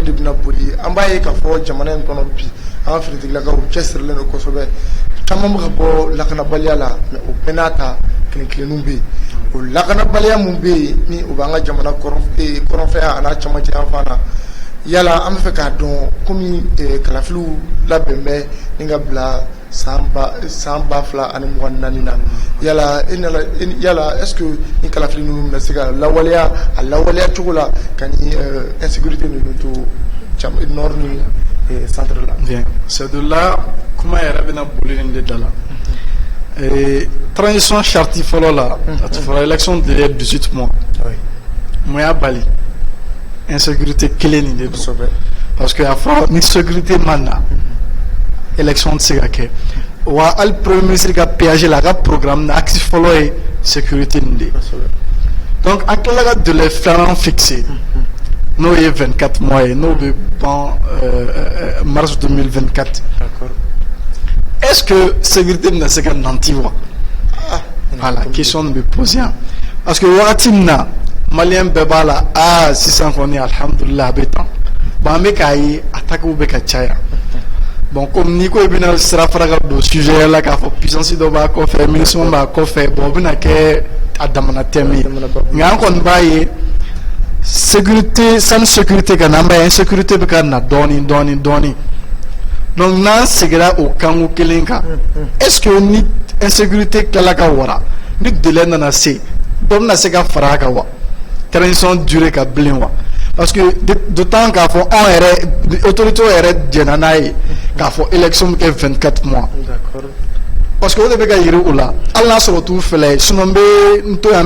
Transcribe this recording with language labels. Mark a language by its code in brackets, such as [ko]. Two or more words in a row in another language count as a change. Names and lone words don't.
[bm] de bɛna boli an b'a ye k'a fɔ jamana in kɔnɔ bi an ka finitigilakaw cɛsirilen don kosɛbɛ caman bɛ ka bɔ lakanabaliya la mais o bɛɛ n'a ta kelen-kelenninw bɛ yen o lakanabaliya mun bɛ yen ni o b'an ka jamana kɔrɔnfɛya a n'a cɛmancɛ yan fan na yala an bɛ fɛ k'a dɔn komi kalafiliw labɛn bɛ ni ka bila san 2024 na yala [fr] est-ce que [bm] ni kalafili ninnu bɛna se ka lawaleya a lawaleya cogo la ka ni insécurité ninnu to nord ni centre la. [fr] Bien, c'est de là [bm] kuma yɛrɛ bɛna boli nin de da la [fr] transition charte [bm] fɔlɔ la a tun fɔra [fr] élection de 18 mois [bm] mun y'a bali insécurité kelen nin de don [fr] parce que [bm] a fɔra ni sécurité ma na élection tɛ se ka kɛ wa hali [fr] premier ministre [bm] ka péage la a ka programme na axe fɔlɔ ye sécurité nin de donc an tilala ka délai filanan fixé n'o ye 24 mois ye n'o bɛ ban mars 2024. [fr] Est-ce que sécurité [bm] bɛna se ka nanti wa [fr] voilà question de me poser parce que [bm] wagati min na malien bɛɛ b'a la sisan kɔni alhamdulillah a bɛ tan bon an bɛ k'a ye attaquew bɛ ka caya bon comme n'i ko i bɛna sira fara ka don sujet la k'a fɔ puissance dɔ b'a kɔfɛ ministre b'a kɔfɛ bon o bɛna kɛ a damana thème ye nka an kɔni b'a ye sécurité sani sécurité ka na an b'a ye insécurité bɛ ka na dɔɔni donc n'an seginna o kanko kelen kan [fr] est-ce que [bm] ni insécurité tilala ka wara ni délai nana se dɔ bɛna se ka fara a kan wa [fr] transition durée [bm] ka bilen wa [fr] parce que d'autant [bm] k'a fɔ anw yɛrɛ autorité yɛrɛ jɛnna n'a ye k'a fɔ élection bɛ kɛ [fr] 24 mois parce que [bm] o de bɛ ka yiri o la hali n'a sɔrɔ t'u fɛlɛ ye sinon n bɛ n to yan n